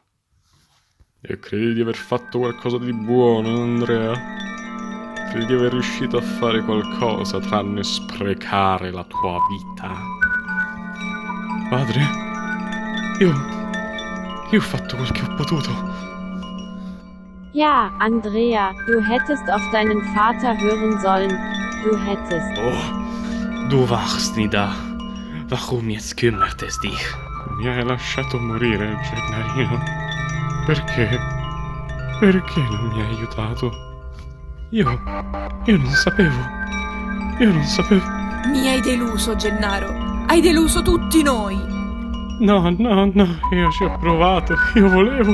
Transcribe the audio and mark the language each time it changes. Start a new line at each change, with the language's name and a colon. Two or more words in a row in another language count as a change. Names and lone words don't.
Italian: E credi di aver fatto qualcosa di buono, Andrea? Credi di aver riuscito a fare qualcosa tranne sprecare la tua vita? Padre, io ho fatto quel che ho potuto.
German: Ja, Andrea, du hättest auf deinen Vater hören sollen. Du hättest. Oh, du wachst nie da. Warum jetzt kümmert es dich?
Italian: Mi hai lasciato morire, Gennarino. Perché? Perché non mi hai aiutato? Io non sapevo. Io non sapevo. Mi hai deluso, Gennaro. Hai deluso tutti noi. No, io ci ho provato. Io volevo.